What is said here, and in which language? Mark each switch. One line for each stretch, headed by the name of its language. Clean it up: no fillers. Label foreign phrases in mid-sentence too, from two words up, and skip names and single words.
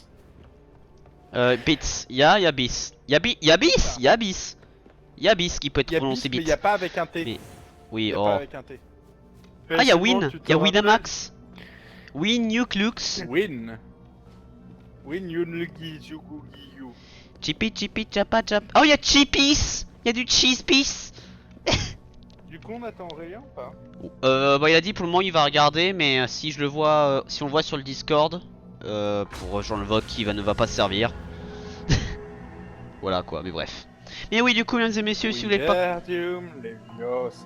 French: Bits. Y'a bis. Y'a bis qui peut être Il y a prononcé bit, mais bit. il y a pas avec un T. Mais- Il Oui, y a oh. pas avec un T. Ah, y'a C'est bon, Win. tu te Y'a rappelles Winamax. Win Nuke Lux. Win. Win Yunlugi Jugugi Yu. Chippy, chippy, chapa, chap. Oh, y'a chippies! Y'a du
English: cheese piece!
French: Du coup, on attend Aurélien ou pas? Bah, il a dit pour le moment il va regarder, mais si je le vois, si on le voit sur le Discord, pour rejoindre le vote qui ne va pas servir. Voilà quoi, mais bref. Mais oui, du coup, mesdames et messieurs, si vous voulez pas. Wingardium Leviosa.